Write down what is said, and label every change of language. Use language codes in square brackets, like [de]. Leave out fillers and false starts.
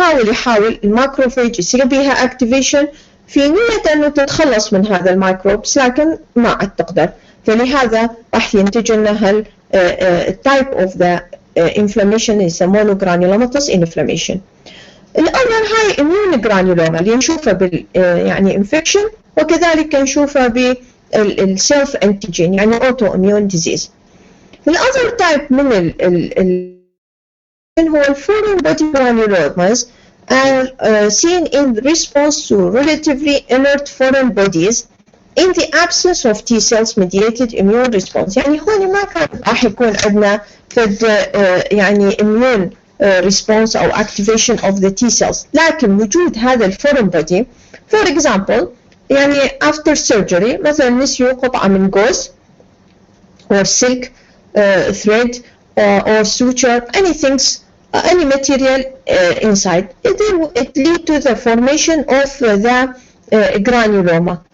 [ar] يحاول الماكروفاج يصير بها activation في نية أنه تتخلص من هذا الميكروبس لكن ما عاد تقدر. فلهذا راح ينتج لنا [en] type of the inflammation [ar] يسمونه granulomatous inflammation. الأول هاي immune granuloma اللي نشوفها بال يعني infection، وكذلك نشوفها بالself antigen يعني autoimmune disease. الأذر [en] type [ar] من هو [en] foreign body granulomas are seen in response to relatively inert foreign bodies in the absence of T cells mediated immune response. [ar] يعني هون ما كان راح يكون عندنا يعني [en] immune response أو activation of the T cells، [ar] لكن وجود هذا الفورين [en] body for example يعني after surgery [ar] مثلا نسيوا قطعة من [en] gauze or silk thread or suture, any material inside, it lead to the formation of the granuloma.